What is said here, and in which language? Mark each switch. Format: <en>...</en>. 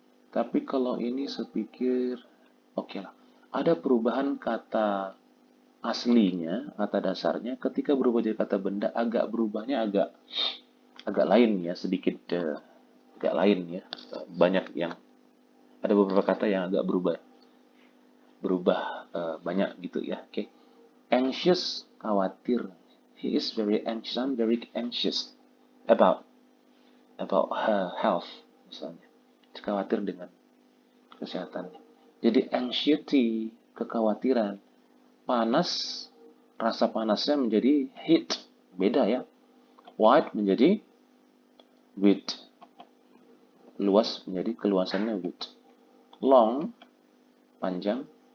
<id>Tapi kalau ini saya pikir, oke lah. Ada perubahan kata aslinya, kata dasarnya, ketika berubah jadi kata benda, berubahnya agak lain ya, sedikit agak lain ya. Banyak yang, ada beberapa kata yang agak berubah banyak gitu ya. Oke. Anxious, khawatir.</id> <en>He is very anxious. I'm very anxious about her health</en> <id>misalnya. Khawatir dengan kesehatannya. Jadi anxiety, kekhawatiran. Panas, rasa panasnya menjadi heat. Beda ya. Wide menjadi width. Luas menjadi keluasannya width. Long, panjang.</id>